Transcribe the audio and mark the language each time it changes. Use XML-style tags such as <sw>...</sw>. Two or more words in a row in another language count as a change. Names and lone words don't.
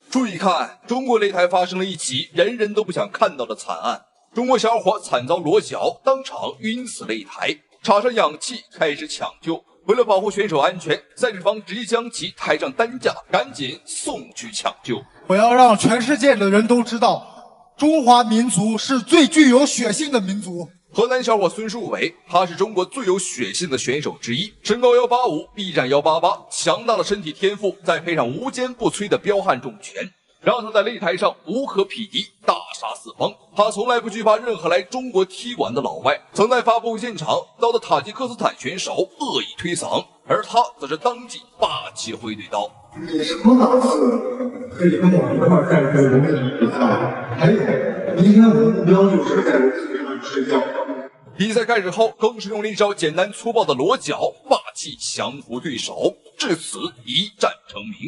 <zh>注意看，中國擂台發生了一起人人都不想看到的慘案，中國小伙慘遭裸絞，當場暈死擂台，插上氧氣開始搶救。為了保護選手安全，賽事方直接將其抬上擔架，趕緊送去搶救。我要讓全世界的人都知道，中華民族是最具有血性的民族。河南小伙孫樹偉，他是中國最有血性的選手之一，身高185，臂展188，強大的身體天賦，再配上无坚不摧的彪悍重拳，讓他在擂台上无可匹敌，大殺四方。他從來不懼怕任何來中國踢馆的老外，曾在发布会現場遭到塔吉克斯坦選手惡意推搡，而他則是當即霸氣揮對刀。你什麼檔次可以跟我一塊在這個龍體比賽？還有，明天我的目標就是在龍體上睡覺。比賽開始後，更是用了一招簡單粗暴的裸絞，霸氣降服對手，至此一戰成名。</zh>